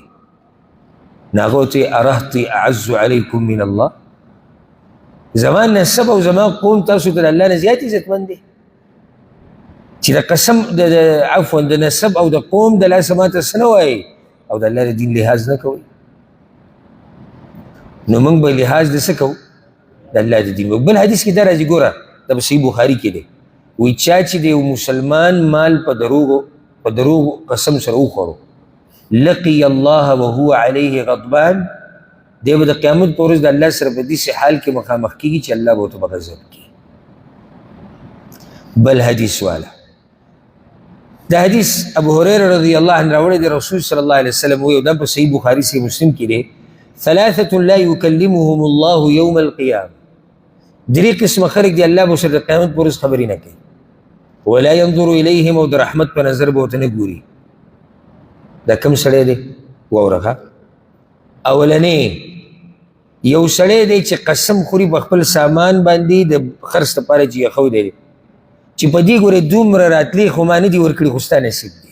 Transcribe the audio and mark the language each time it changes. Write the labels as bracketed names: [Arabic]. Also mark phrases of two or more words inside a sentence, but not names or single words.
[Pashto] نو هغه ورته وایي [Arabic] ارهطي اعز علیکم من الله، [Pashto] زما نسب او زما قوم تاسو ته د الله نه زیات عزتمن دی چې د قسم عفوا د نسب او د قوم د لاسه ماته څه نه وایي او د الله د دین لحاظ نه کوئ. نو موږ به لحاظ د څه کوو؟ د الله د دین. بل حدیث کې دا راځي، ګوره دا په صحیح بخاري کې دی، وایي چا چې د یو مسلمان مال په دروغو قسم سره وخوړو [Arabic] لقي الله وهو علیه غضبان، [Pashto] دی به د قیامت په ورځ د الله سره په داسې حال کې مخامخ کېږي چې الله به ورته په غضب کړي. بل حدیث والا دا حدیث ابو هريره [Arabic] رضی الله عنه [Pashto] راوړی دی، رسول [Arabic] صلی الله علیه وسلم [Pashto] وایي، دا په صحیح بخاري صحیح مسلم کې دی، [Arabic] ثلاثة لا يكلمهم الله يوم القيامة، [Pashto] درې قسمه خلک دی الله به سره د قیامت په ورځ خبرې نه کوي، [Arabic] ولا ينظر إليهم، [Pashto] او د رحمت په نظر به ورته نه ګوري. دا کوم سړی دی؟ واوره اولنې یو سړی دی چې قسم خوري په خپل سامان باندې د خرڅ لپاره چې یې ښودی دی چې په دې ګورې دومره راتلې خو ما نه دي ورکړي خو ستا نصیب دی.